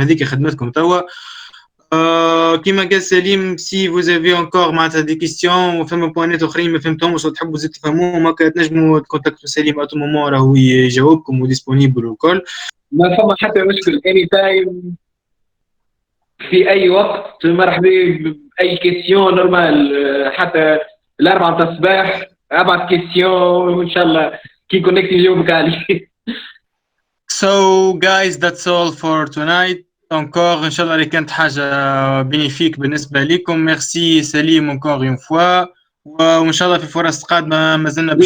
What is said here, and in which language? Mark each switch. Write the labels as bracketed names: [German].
[Arabic] هذيك خدمتكم توا. كيما قال سليم [French] سي فوز افي انكور [Arabic] معناتها دي كيستيون وفما بوانات اخرين ما فهمتهمش وتحبوا زيد تفهموهم هكا تنجموا تكونتاكتوا سليم [French] اتو مومون [Arabic] راهو يجاوبكم وديسبونيبل والكل. ما فما حتى مشكل. [English] any time [Arabic] في اي وقت مرحبا باي كيستيون نورمال. حتى الاربعه تاع الصباح ابعث كيستيون وان شاء الله كي كونكت يجاوبك عليه. [English] So guys that's all for tonight. [Arabic] encore ان شاء الله اللي كانت حاجه بينيفيك بالنسبه لكم. ميرسي سليم [French] encore une fois [Arabic] وان شاء الله في فرص قادمه ما زلنا باش